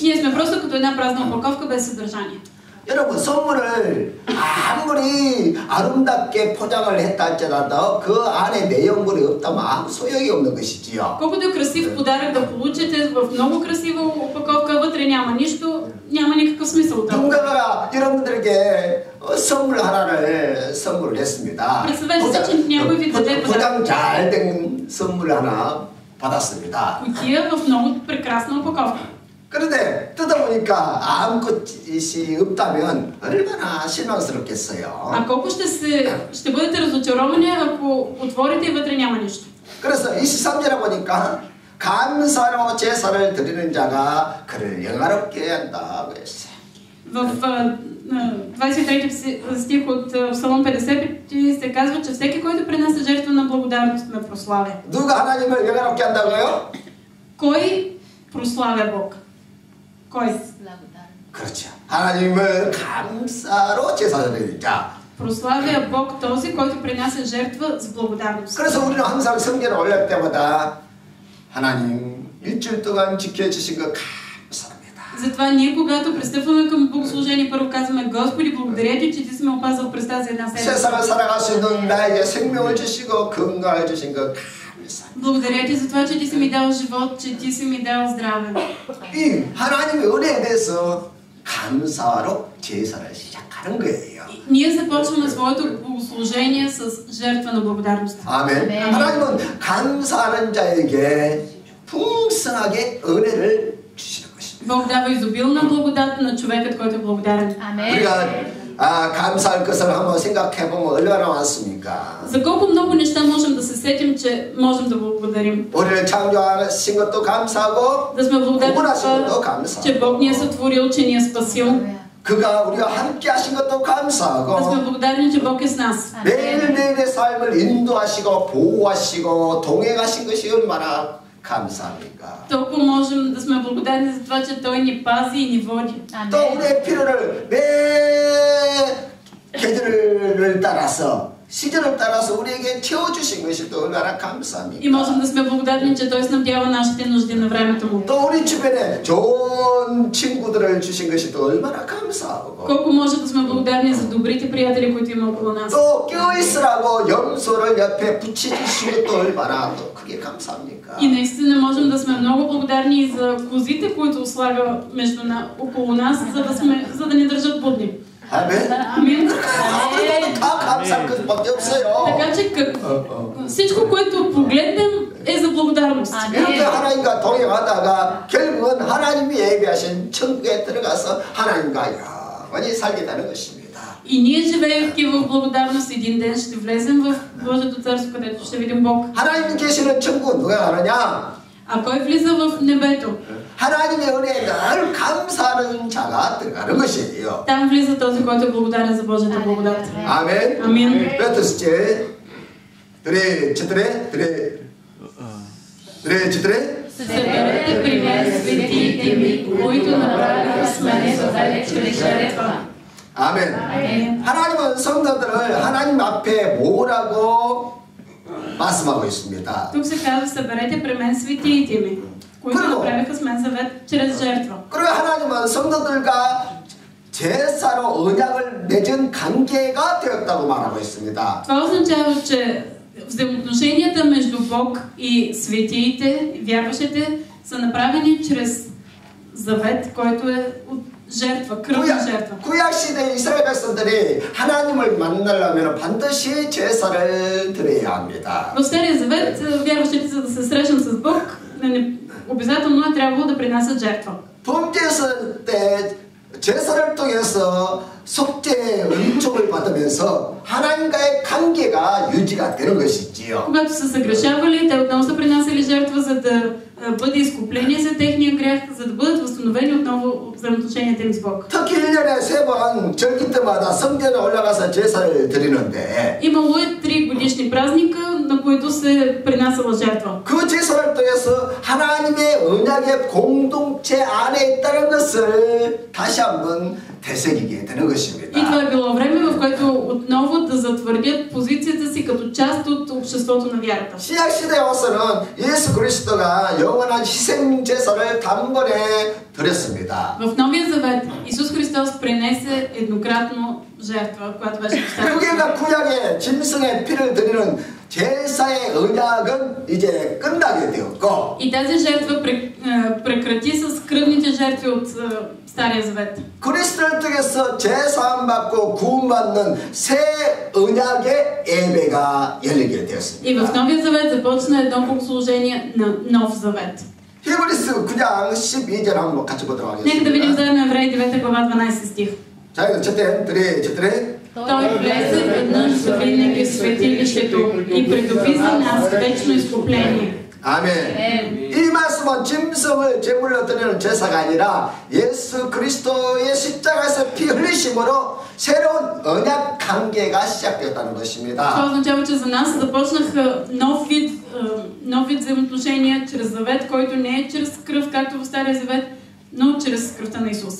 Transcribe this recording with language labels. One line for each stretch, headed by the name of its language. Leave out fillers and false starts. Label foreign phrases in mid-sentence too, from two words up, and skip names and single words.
Bulgarian: ние сме просто като една празна опаковка без съдържание.
Korean: 여러분 선물을 아무리 아름답게 포장을 했다 할지라도 그 안에 내용물이 없다면 아무 소용이 없는 것이지요.
Bulgarian: Колкото е красив подарък да получите в много красива опаковка, вътре няма нищо, няма никакъв смисъл.
Korean: 누군가가 여러분들에게 선물 하나를 선물을 했습니다. 포장 잘 된 선물 하나 받았습니다.
Bulgarian: Кутия в много прекрасна опаковка.
Korean: 그런데 뜯어보니까 아무것이 없다면 얼마나 실망스럽겠어요.
Bulgarian: А колко ще бъдете разочаровани, ако отворите и вътре няма нищо.
Korean: 그래서 23절에 보니까 감사로 제사를 드리는 자가 그를 영화롭게 한다고 했어요.
Bulgarian: В 23 стих от Псалом 50 се казва, че всеки, който принася жертва на благодарност, ме прославя.
Korean: 누가 하나님을 영화롭게 한다고요?
Bulgarian: Кой прославя Бог? Кой?
Korean: 그렇죠. 하나님을 감사로 제사를 드리는 자.
Bulgarian: Прославя Бог този, който принася жертва с благодарност.
Korean: 그래서 우리는 항상 성경을 올릴 때마다 하나님 일주일 동안 지켜주신 거 감사합니다.
Bulgarian: Затова ние, когато пристъпваме към богослужение, първо казваме: Господи, благодаря ти, че ти си ме опазал през тази една седмица.
Korean: 세상을 살아갈 수 있는 나에게 생명을 주시고 건강을 주신 거 감사합니다.
Bulgarian: Благодаря ти за това, че ти си ми дал живот, че ти си ми дал здраве.
Korean: 이 하나님의 은혜에 대해서 감사로 제사를 시작하는 거예요.
Bulgarian: Ние започваме своето богослужение с жертва на благодарност.
Korean: 아멘. 하나님은 감사하는 자에게 풍성하게 은혜를 주시는 것입니다.
Bulgarian: Бог дава изобилна благодат на човекът, който е благодарен.
Korean: 우리가 감사할 것을 한번 생각해 보면 얼마나 많습니까?
Bulgarian: За колко много неща можем да се сетим, че можем да благодарим.
Korean: 우리를 창조하신 것도 감사하고
Bulgarian: Да сме благодарни, че Бог ни е сътворил, че ни е спасил.
Korean: 그가 우리와 함께 하신 것도 감사하고
Bulgarian: Да сме благодарни, че Бог е с нас.
Korean: 매일매일의 삶을 인도하시고 보호하시고 동행하신 것이 얼마나 감사합니까?
Bulgarian: Толкова можем да сме благодарни за това, че Той ни пази и ни води.
Korean: 또 우리의 필요를 매 계절을 따라서 시절을 따라서 우리에게 채워주신 것이 또 얼마나 감사합니까?
Bulgarian: И можем да сме благодарни, че Той снабдява нашите нужди на времето му.
Korean: 또 우리 주변에 좋은 친구들을 주신 것이 또 얼마나 감사하고
Bulgarian: Колко може да сме благодарни за добрите приятели, които има около нас.
Korean: 또 껴있으라고 염소를 옆에 붙여주신 것도 얼마나 또 크게 감사합니까?
Bulgarian: И наистина можем да сме много благодарни и за козите, които слага около нас, за да ни държат будни.
Korean: 아멘.
Bulgarian: Амин.
Korean: 다 감사할 것밖에 없어요.
Bulgarian: Така че всичко, което погледнем, е за благодарност.
Korean: 이렇게 하나님과 동행하다가 결국은 하나님이 예비하신 천국에 들어가서 하나님과 영원히 살겠다는 것입니다.
Bulgarian: И ние, живеейки в благодарност, един ден ще влезем в Божието царство, където ще видим Бог.
Korean: 하나님 계시는 천국은 누가 가느냐?
Bulgarian: А кой влиза в небето?
Korean: 하나님의 은혜에 늘 감사하는 자가 들어가는 것이에요.
Bulgarian: Там влиза този, който е благодарен за Божията благодат.
Korean: 아멘.
Bulgarian: Амин.
Korean: 몇 번째, 드레,
Bulgarian: Съберете при мен светиите ми, които направиха с мен завет чрез жертва.
Korean: 아멘. 하나님은 성도들을 하나님 앞에 모으라고 말씀하고 있습니다.
Bulgarian: Тук се казва: съберете при мен светиите ми, които направиха с мен завет чрез жертва.
Korean: 그리고 하나님은 성도들과 제사로 언약을 맺은 관계가 되었다고 말하고 있습니다.
Bulgarian: Това означава, че взаимоотношенията между Бог и светиите, вярващите, са направени чрез завет, който е от жертва, кръвна жертва.
Korean: 구약 시대 이스라엘 백성들이 하나님을 만나려면 반드시 제사를 드려야 합니다.
Bulgarian: В Стария завет вярващите, за да се срещнат с Бог, обязателно е трябвало да принасят жертва.
Korean: 범죄했을 때 제사를 통해서 속죄의 은총을 받으면서 하나님과의 관계가 유지가 되는 것이지요.
Bulgarian: Когато са съгрешавали, те отново са принасяли жертва, за да бъде изкупление за техния грях, за да бъдат възстановени отново взаимоотношенията им с Бог.
Korean: 특히 1년에 3번 절기 때마다 성전에 올라가서 제사를 드리는데
Bulgarian: Имало е 3 годишни празника, на които се принасяла жертва.
Korean: 그 제사를 통해서 하나님의 언약의 공동체 안에 있다는 것을 다시 한번 되새기게 되는
Bulgarian: И
Korean: 것입니다.
Bulgarian: това е било време, в което отново да затвърдят позицията си като част от обществото на вярата.
Korean: 신약 시대에 와서는 예수 그리스도가 영원한 희생 제사를 단번에 드렸습니다.
Bulgarian: В Новия завет Исус Христос принесе еднократно жертва, която беше достатъчна.
Korean: 그게 구약의 짐승의 피를 드리는 제사의 언약은 이제 끝나게 되었고
Bulgarian: И тази жертва прекрати с кръвните жертви от Стария завет.
Korean: 그리스도를 통해서 제사함 받고 구원받는 새 언약의 예배가 열리게 되었습니다.
Bulgarian: И в Новия завет започна едно богослужение на Нов завет.
Korean: 히브리서 9장 12절 한번 같이 보도록
Bulgarian: Нека да видим
Korean: 하겠습니다.
Bulgarian: заедно Евреи 9 глава 12 стих.
Korean: 자, 이거
Bulgarian: четем, четем. Той влезе веднъж завинаги в светилището и придоби за нас вечно изкупление.
Korean: 아멘. 이 말씀은 짐승을 제물로 드리는 제사가 아니라 예수 그리스도의 십자가에서 피 흘리심으로 새로운 언약 관계가 시작되었다는
Bulgarian: Това
Korean: 것입니다.
Bulgarian: означава, че за нас започнаха нов вид взаимоотношения чрез завет, който не е чрез кръв, както в Стария завет, но чрез кръвта на Исус.